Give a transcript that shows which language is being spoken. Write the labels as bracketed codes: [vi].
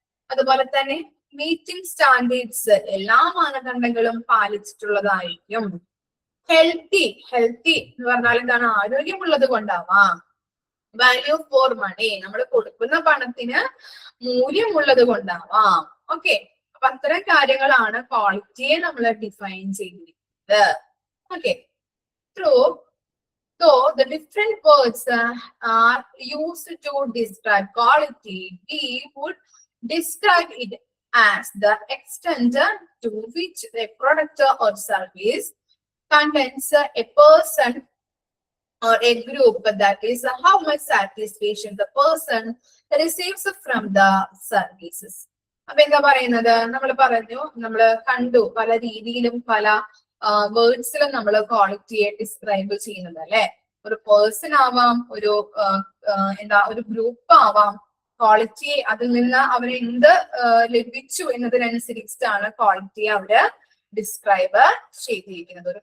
[ml] അതുപോലെ തന്നെ meeting standards, എല്ലാ മാനദണ്ഡങ്ങളും പാലിച്ചിട്ടുള്ളതായിരിക്കും. ഹെൽത്തി. ഹെൽത്തി എന്ന് പറഞ്ഞാൽ എന്താണ്, ആരോഗ്യമുള്ളത് കൊണ്ടാവാം. വാല്യൂ ഫോർ മണി, നമ്മൾ കൊടുക്കുന്ന പണത്തിന് മൂല്യമുള്ളത് കൊണ്ടാവാം. ഓക്കെ, അപ്പൊ അത്തരം കാര്യങ്ങളാണ് ക്വാളിറ്റിയെ നമ്മൾ ഡിഫൈൻ ചെയ്തിരിക്കുന്നത്. [en] Okay, though the different words are used to describe quality, we would describe it as the extent to which a product or service contains a person or a group, that is how much satisfaction the person receives from the services. [ml] അപ്പൊ എന്താ പറയുന്നത്, നമ്മൾ പറഞ്ഞു, നമ്മൾ കണ്ടു പല രീതിയിലും പല വേർഡ്സിലും നമ്മൾ ക്വാളിറ്റിയെ ഡിസ്ക്രൈബ് ചെയ്യുന്നത് അല്ലെ. ഒരു പേഴ്സൺ ആവാം, ഒരു ഒരു ഗ്രൂപ്പ് ആവാം. ക്വാളിറ്റി അതിൽ നിന്ന് അവർ എന്ത് ലഭിച്ചു എന്നതിനനുസരിച്ചിട്ടാണ് ക്വാളിറ്റിയെ അവര് ഡിസ്ക്രൈബ് ചെയ്തിരിക്കുന്നത്.